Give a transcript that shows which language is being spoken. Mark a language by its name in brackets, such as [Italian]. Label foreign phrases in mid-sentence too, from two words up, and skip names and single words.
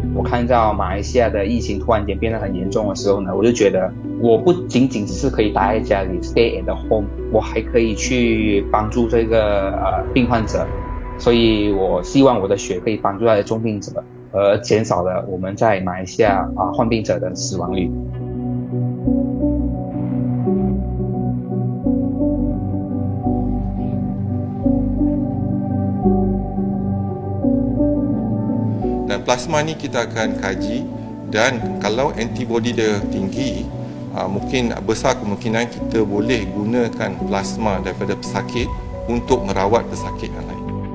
[Chinese] 看到马来西亚的疫情突然间变得很严重的时候呢，我就觉得我不仅仅只是可以待在家里 [English] stay at the home， [Chinese] 我还可以去帮助这个病患者，所以我希望我的血可以帮助到重病者，而减少了我们在马来西亚患病者的死亡率。 [Malay] Dan plasma ni kita akan kaji, dan kalau antibody dia tinggi, mungkin besar kemungkinan kita boleh gunakan plasma daripada pesakit untuk merawat pesakit yang lain.